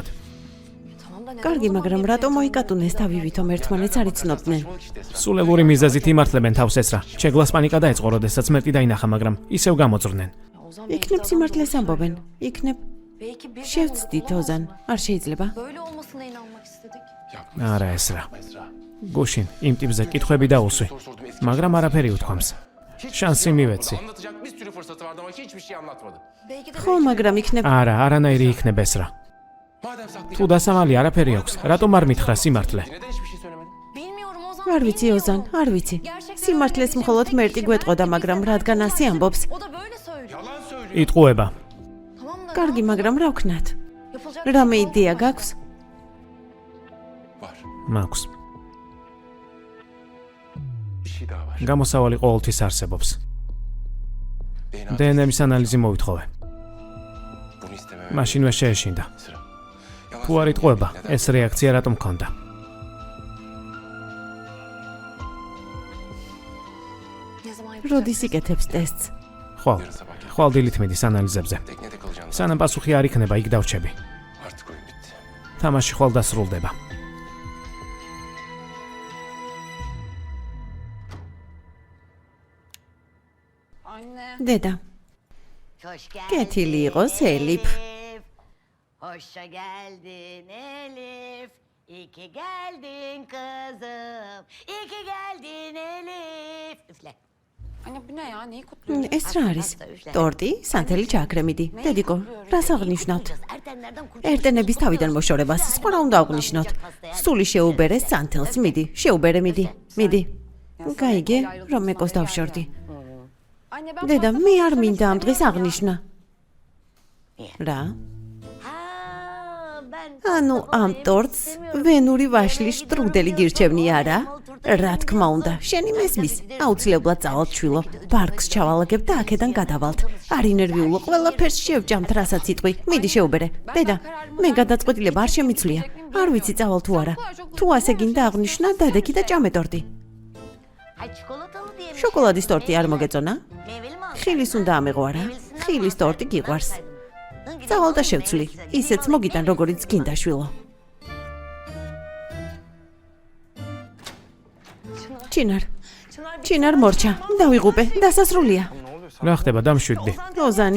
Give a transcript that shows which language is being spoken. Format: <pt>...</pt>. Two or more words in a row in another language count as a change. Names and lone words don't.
<ka>კარგი, მაგრამ რატომ მოიკატუნეს თავი ვითომ ერთმანეთს არ იცნობდნენ? სულელური მიზეზით იმართლებენ თავს ესრა. ჩეგლას პანიკა დაიწყო, როდესაც მერტი დაინახა, მაგრამ ისევ გამოძრდნენ. იქნებ სიმართლეს ამბობენ. იქნებ</ka> <tr>Belki biz</tr> <ka>შევცდით ოზან. არ შეიძლება?</ka> <tr>böyle olmasına inanmak istedik.</tr> <ka>არა ესრა. გუშინ იმ ტიპზე კითხვები დაუსვი, მაგრამ არაფერი უთქვამს. შანსი მივეცი.</ka> <tr>Anlatacak bir sürü fırsatı vardı ama hiçbir şey anlatmadı. Belki de</tr> <ka>ხო, მაგრამ იქნებ არა, არანაირი იქნება ესრა.</ka> <tr>Madem saklayacak,</tr> <ka>თუ დასამალი არაფერი აქვს, რატომ არ მითხრა სიმართლე?</ka> <tr>neden hiçbir şey söylemedi? bilmiyorum Ozan.</tr> <ka>არ ვიცი ოზან, არ ვიცი. სიმართლეს მხოლოდ მერტი გვეტყოდა, მაგრამ რადგან ასე ამბობს?</ka> <tr>O da böyle söylüyor. Yalan söylüyor.</tr> <ka>იტყუება.</ka> <tr>Tamam da</tr> <ka>კარგი, მაგრამ რა ვქნათ? yapılacak რამე იდეა გაქვს? Var. მაქვს.</ka> <tr>Bir şey daha var.</tr> <ka>გამოსავალი ყოველთვის არსებობს. დნმ-ის ანალიზი მოვითხოვე.</ka> <tr>Bunu istemem.</tr> <ka>მაშინვე შეეშინდა. Sıra. თუ არ იტყუება, ეს რეაქცია რატომ მქონდა?</ka> <tr>ne zaman yapacak?</tr> <ka>როდის იკეთებს ტესტს? ხვალ. ხვალ დილით მიდის ანალიზებზე.</ka> <tr>Teknede kalacağım.</tr> <ka>სანამ პასუხი არ იქნება, იქ დავრჩები.</ka> <tr>Artık oyun bitti.</tr> <ka>თამაში ხვალ დასრულდება. Anne. დედა,</ka> <tr>Hoş geldin.</tr> <ka>კეთილი იყოს ელიფ.</ka> <tr>Hoşça geldin Elif. İyi ki geldin kızım. İyi ki geldin Elif. Üfle. Anne bu ne ya? Neyi kutluyorsun?</tr> <ka>ეს რა არის? ტორტი, სანთელი ჩააქრემიდი. დედიკო, რას აღნიშნავთ?</ka> <tr>Ertenlerden kurtulsun.</tr> <ka>ერთენების თავიდან მოშორებას, სხვა რა უნდა აღნიშნოთ? სული შეუბერეს სანთელს, მიდი, შეუბერე, მიდი. გაიგე, რომ მეკოს დავშორდი.</ka> <tr>Anne ben</tr> <ka>დედა, fazla მე არ fazla მინდა ამ istedim. დღეს აღნიშნა. რა?</ka> <tr>Ha, ben</tr> <ka>ანუ ამ ტორტს ვენური ვაშლის შტრუდელი გირჩევნი არა? რა თქმა უნდა, შენი მესმის. აუცილებლად წავალთ შვილო. პარკს ჩავალაგებ და აქედან გადავალთ. არ ინერვიულო, ყველაფერს შევჯამთ, რასაც იტყვი. მიდი შეუბერე. დედა, მე გადაწყვეტილება არ შემიცვლია. არ ვიცი წავალ თუ არა. თუ ასე გინდა აღნიშნა, დადექი და ჭამე ტორტი.</ka> <tr>Ay çikolatalı diye mi?</tr> <ka>შოკოლადის ტორტი არ მოგეწონა?</ka> <tr>Meyveli mi aldın?</tr> <ka>ხილის უნდა ამეღო არა? ხილის ტორტი გიყვარს. წავალ და შევცვლი. ისეც მოგიტან როგორიც გინდა შვილო. ჩინარ მორჩა. დავიღუპე, დასასრულია. რა ხდება, დამშვიდდი.</ka>